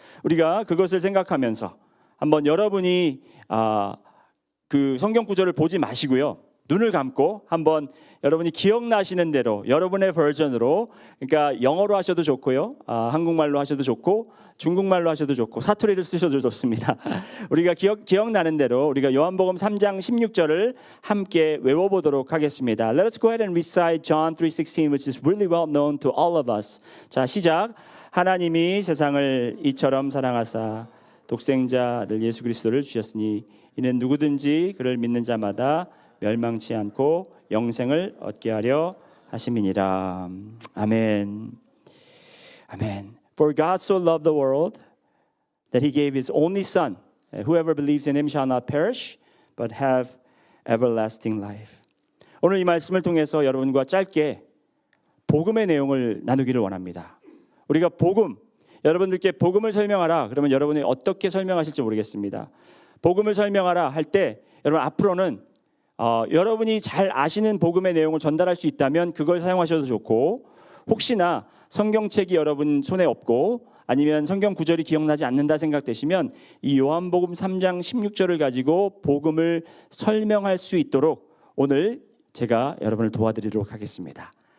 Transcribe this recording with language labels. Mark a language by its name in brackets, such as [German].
[Korean] 우리가 그것을 생각하면서 한번 여러분이 그 성경 구절을 보지 마시고요, 눈을 감고 한번 여러분이 기억나시는 대로 여러분의 버전으로, 그러니까 영어로 하셔도 좋고요, 한국말로 하셔도 좋고 중국말로 하셔도 좋고 사투리를 쓰셔도 좋습니다. 우리가 기억나는 대로 우리가 요한복음 3장 16절을 함께 외워보도록 하겠습니다. [English] Let us go ahead and recite John 3:16, which is really well known to all of us. [Korean] 자, 시작. 하나님이 세상을 이처럼 사랑하사 독생자 아들 예수 그리스도를 주셨으니 이는 누구든지 그를 믿는 자마다 멸망치 않고 영생을 얻게 하려 하심이니라. 아멘. 아멘. [English] For God so loved the world that he gave his only son. Whoever believes in him shall not perish but have everlasting life. [Korean] 오늘 이 말씀을 통해서 여러분과 짧게 복음의 내용을 나누기를 원합니다. 우리가 복음, 여러분들께 복음을 설명하라 그러면 여러분이 어떻게 설명하실지 모르겠습니다. 복음을 설명하라 할 때 여러분 앞으로는 여러분이 잘 아시는 복음의 내용을 전달할 수 있다면 그걸 사용하셔도 좋고, 혹시나 성경책이 여러분 손에 없고 아니면 성경 구절이 기억나지 않는다 생각되시면 이 요한복음 3장 16절을 가지고 복음을 설명할 수 있도록 오늘 제가 여러분을 도와드리도록 하겠습니다.